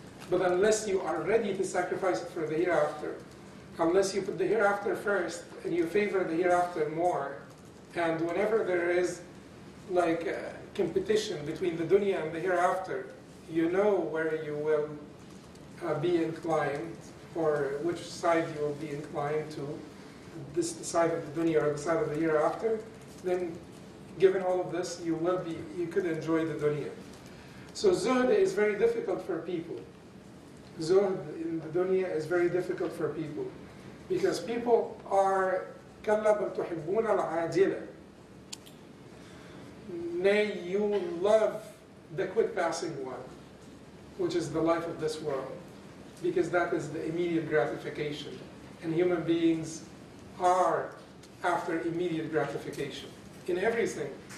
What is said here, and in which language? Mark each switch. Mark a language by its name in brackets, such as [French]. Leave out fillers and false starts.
[English] But unless you are ready to sacrifice for the hereafter, unless you put the hereafter first and you favor the hereafter more, and whenever there is like a competition between the dunya and the hereafter, you know where you will be inclined, or which side you will be inclined to, this side of the dunya or the side of the hereafter, then given all of this, you could enjoy the dunya. So zuhd is very difficult for people. Zuhd in the dunya is very difficult for people. Because people are [Arabic] كَلَّا بَلْ تُحِبُّونَ الْعَاجِلَ. [English] Nay, you love the quick passing one, which is the life of this world. because that is the immediate gratification. And human beings are after immediate gratification in everything.